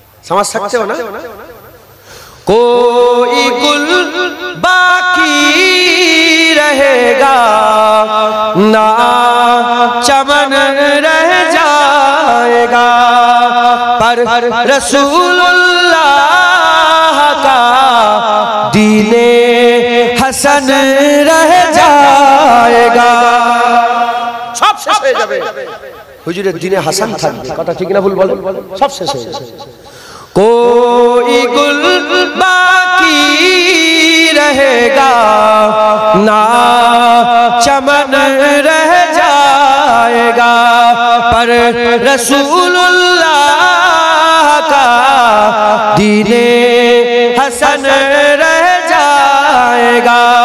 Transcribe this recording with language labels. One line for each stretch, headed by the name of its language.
Hindi: समझ सकते हो ना? कोई गुल बाकी रहेगा ना चमन रह जाएगा, पर रसूलुल्लाह का दीने हसन रह जाएगा।
Bangla: सब শেষ হয়ে যাবে, হুজুরের দীনে হাসান থাকবে। কথা ঠিক না ভুল বলেন? সব শেষ হয়ে যাবে।
Hindi: कोई गुल बाकी रहेगा ना चमन रह जाएगा, पर रसूलुल्लाह का दीने हसन रह जाएगा।